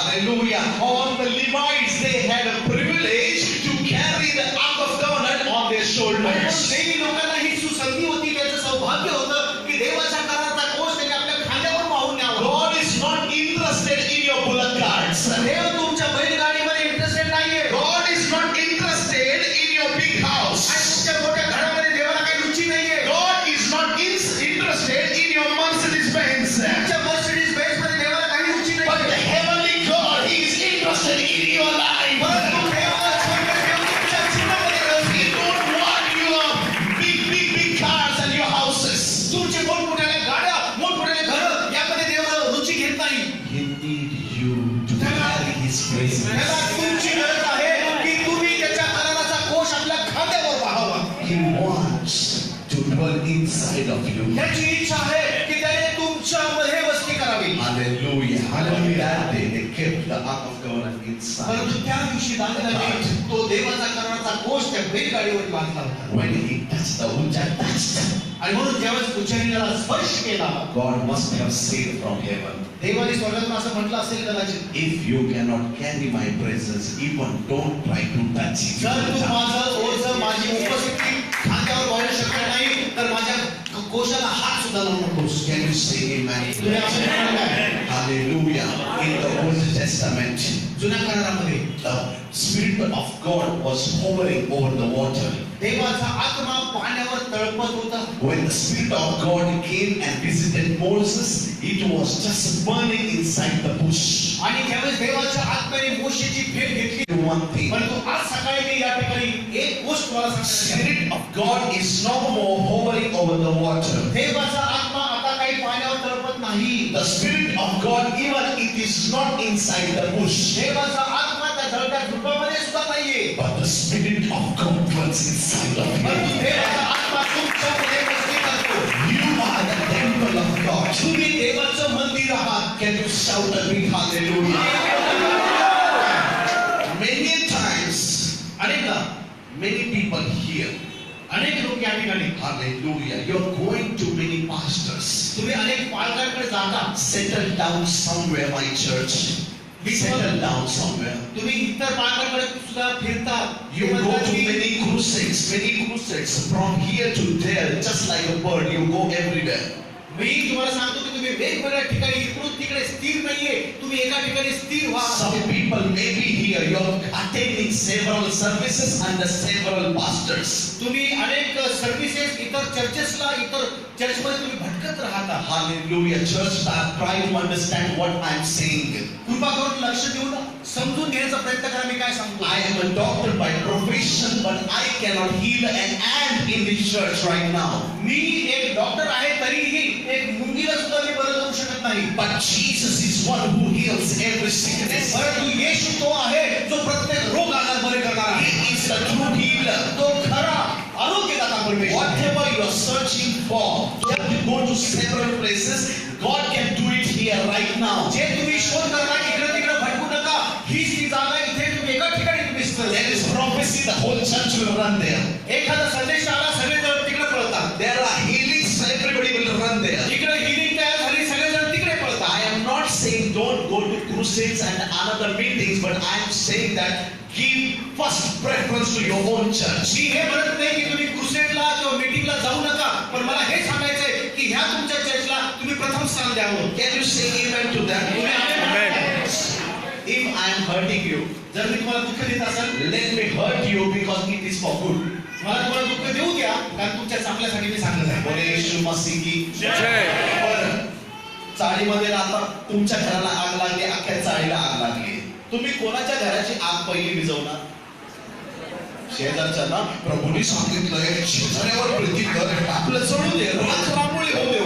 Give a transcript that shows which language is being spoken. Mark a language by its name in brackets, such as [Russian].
[English] Hallelujah. All the Levites, they had a privilege to carry the ark of covenant on their [Marathi] आणि [English] shoulders. [Marathi] Levy लोकांना ही सुसंधी होती, त्याचं सौभाग्य होतं की देवाच्या कराराचा कोश त्याने आपल्या खांद्यावर वाहून न्यावा. [English] God is not interested in your bullock carts. [Marathi] देव तुमच्या बैलगाडीमध्ये इंटरेस्टेड नाहीये. [English] God is not interested in your big [Marathi] आणि [English] house. [Marathi] तुमच्या मोठ्या घरामध्ये देवाला काही रुची नाहीये. [English] God is not interested in your Mercedes Benz. [Marathi] तुमच्या मर्सिडीज बेंझमध्ये देवाला काही रुची [English] But the [Marathi] नाहीये. [English] heavenly God, He is interested in your life. [Marathi] परंतु देवाला स्वर्गीय देव तुमच्या जीवनामध्ये रस [English] He [Marathi] घेतो. [English] don't want your big cars and your houses. [Marathi] तुमची मोठमोठ्या गाड्या, मोठमोठे घरं यामध्ये देव रुची घेत नाही. [English] He need you to carry His presence. [Marathi] त्याला तुमची गरज आहे की तुम्ही त्याच्या कराराचा कोश आपल्या खांद्यावर वाहावा. [English] He wants to dwell inside of you. [Marathi] त्याची इच्छा आहे की त्याने तुमच्यामध्ये वस्ती करावी. [English] Hallelujah. Hallelujah. That day they kept the ark of covenant inside. [Marathi] परंतु त्या दिवशी दाखवला तो देवाचा कराराचा कोश त्या बैलगाडीवर बांधला होता. [English] When he touched the Ujja touched, [Marathi] आणि म्हणून जेव्हा पुजारीला स्पर्श केला, [English] God must have said from heaven, [Marathi] देवाने स्वर्गातून असं म्हटलं असेल कदाचित, [English] if you cannot carry my presence, even don't try to touch it. [Marathi] जर तू माझं ओझं, माझी उपस्थिती खांद्यावर वाहू शकत नाही तर माझ्या कोशाला हात सुद्धा लावू नकोस. [English] Can you say amen? [Marathi] तुम्ही असं म्हणाल काय? [English] Hallelujah. In the Old Testament, [Marathi] जुन्या करारामध्ये [English] the Spirit of God was hovering over the water. [Marathi] देवाचा आत्मा पाण्यावर तळपत होता. [English] When the Spirit of God came and visited Moses, it was just burning inside the bush. [Marathi] आणि ज्यावेळेस देवाच्या आत्म्याने मोशेची भेट घेतली, [English] One thing, [Marathi] परंतु आज सकाळी मी या ठिकाणी एक गोष्ट तुम्हाला [English] the [Marathi] सांगतो. [English] Spirit of God is no more hovering over the water. [Marathi] देवाचा आत्मा आता काही पाण्यावर तळपत नाही. [English] The Spirit of God, even it is not inside the bush, [Marathi] देवाचा आत्मा त्या जळत्या झुडपामध्ये सुद्धा नाहीये. [English] but the Spirit of God dwells inside of [Marathi] परंतु [English] you. [Marathi] देवाचा आत्मा तुमच्यामध्ये वस्ती करतो. [English] You are the temple of God. [Marathi] तुम्ही देवाचं मंदिर आहात. [English] Can you shout a big hallelujah? Many times, [Marathi] अनेकदा [English] many people here, [Marathi] अनेक लोक या ठिकाणी [English] hallelujah, you're going to many pastors. [Marathi] तुम्ही अनेक पालकांकडे जाता. [English] Settle down somewhere, my church. Settle down somewhere. [Marathi] तुम्ही इतर पालकांकडे सुद्धा फिरता. [English] You go to many crusades from here to there, just like a bird, you go everywhere. [Marathi] मी तुम्हाला सांगतो की तुम्ही वेगवेगळ्या ठिकाणी इकडून तिकडे स्थिर नाहीये, तुम्ही एका ठिकाणी स्थिर व्हा. [English] Some people may be here, you're attending several services under several pastors. [Marathi] तुम्ही अनेक सर्व्हिसेस इतर चर्चेसला इतर चर्चमध्ये तुम्ही भटकत राहता. [English] Hallelujah. Church, try to understand what I'm saying. [Marathi] कृपा करून लक्ष देऊन समजून घेण्याचा प्रयत्न करा मी काय सांगतो. [English] I am a doctor by profession, but I cannot heal an ant in this church right now. [Marathi] मी एक डॉक्टर आहे तरीही एक मुंगीला सुद्धा मी बरं करू शकत नाही. [English] But Jesus is one who heals every sickness. [Marathi] परंतु येशू तो आहे जो प्रत्येक रोग आजार बरे करणारा आहे. [English] He is the true healer. [Marathi] तो खरा आरोग्यदाता परमेश्वर. [English] Whatever you are searching for, you have to go to several places. God can do it here right now. [Marathi] जे तुम्ही शोध करता इकडे तिकडे भटकू नका. हीच ती जागा इथे तुम्ही एका ठिकाणी तुम्ही स्थिर. [English] There is prophecy, the whole church will run there. [Marathi] एखादा संदेश आला सगळेजण तिकडे पळतात. [English] There are healings, everybody will run there. [Marathi] इकडे हिलिंग तयार झाली सगळेजण तिकडे पळतात. [English] I am not saying don't go to crusades and other meetings, but I am saying that give first preference to your own church. [Marathi] मी हे म्हणत नाही की तुम्ही क्रुसेडला किंवा मीटिंगला जाऊ नका, पण मला हे सांगायचंय की ह्या तुमच्या चर्चला तुम्ही प्रथम स्थान द्यावं. [English] Can you say amen to that? If I am hurting you, [Marathi] जर मी तुम्हाला दुःख देत असेल, [English] let me hurt you because it is for good. [Marathi] मला तुम्हाला दुःख देऊ द्या, कारण तुमच्या चांगल्यासाठी मी सांगत आहे. बोले येशू मसीह की बरं, चाळीमध्ये राहता, तुमच्या घराला आग लागली, अख्ख्या चाळीला आग लागली. तुम्ही कोणाच्या घराची आग पहिली विझवणार? शेजारच्या ना. प्रभूने सांगितलंय शेजाऱ्यावर प्रीती कर, आपलं सोडून दे, राख रांगोळी होऊ दे.